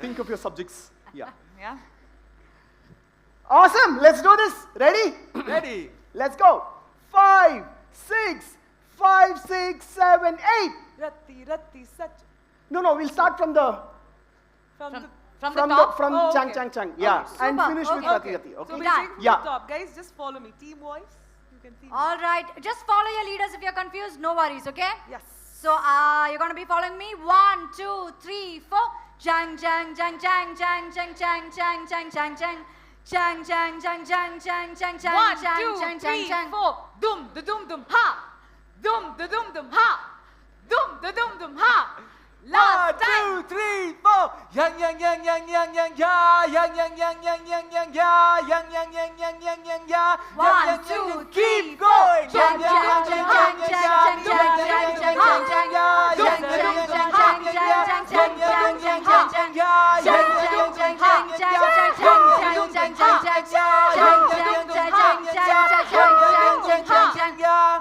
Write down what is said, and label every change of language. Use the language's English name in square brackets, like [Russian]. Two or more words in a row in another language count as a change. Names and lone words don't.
[English] think of your subjects. Yeah. Yeah? Awesome. Let's do this. Ready? Ready. Let's go. 5, 6, 5, 6, 7, 8. Rati Rati Sach. No, we'll start from the From the From the top? Oh, Chang okay. Chang Chang. Yeah. super. And finish with Okay. Rati Rati. So Okay. we'll take from Yeah. the top. Guys, just follow me. Team voice. You can see me. All right. Just follow your leaders. If you're confused, no worries, okay? Yes. So you're going to be following me. 1, 2, 3, 4. Jang, jang, jang, jang, jang, jang, jang, jang, jang, jang, jang. Jang, jang, jang, jang, jang, jang, jang, 1, jang, 2, jang, 3, jang, jang. 4. Dum, da dum, dum, ha. Dum, da dum, dum, ha. Dum, da dum, dum, ha. Last time. 1, 2, 3, 4. Yang yang yang yang yang yang ya. Yang yang yang yang yang yang ya. Yang yang yang yang yang yang ya. 1, 2, 3, keep going. Jang, jang, jang, jang, jang, jang, jang, jang, jang, jang, jang, jang. Jang, jang, jang, jang, jang, jang, jang, jang, jang, jang, jang. Jang, jang, jang, jang, jang, jang, jang, jang, jang, jang, jang. Jang, jang, jang, jang, jang, jang, jang, jang, jang, jang.